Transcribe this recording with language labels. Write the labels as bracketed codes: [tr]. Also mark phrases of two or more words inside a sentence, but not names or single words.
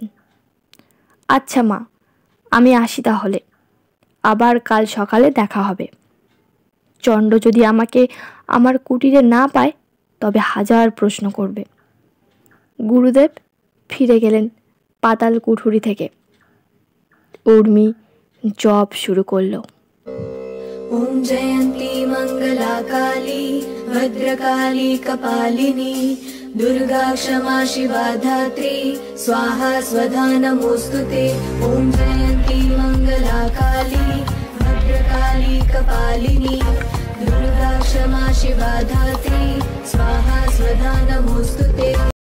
[bn] আচ্ছা মা, আমি আসি তাহলে, আবার কাল সকালে দেখা হবে। চণ্ড যদি আমাকে আমার কুটিরে না পায় তবে হাজার প্রশ্ন করবে। গুরুদেব ফিরে গেলেন পাতাল কুঠুরি থেকে। উর্মি জপ শুরু করলো। [sa] ओम जयंती मंगला काली भद्रकाली कपालिनी दुर्गा क्षमा शिवा धात्री स्वाहा स्वधा नमोस्तुते। ओम जयंती मंगला काली भद्रकाली कपालिनी दुर्गा क्षमा शिवा धात्री स्वाहा स्वधा नमोस्तुते।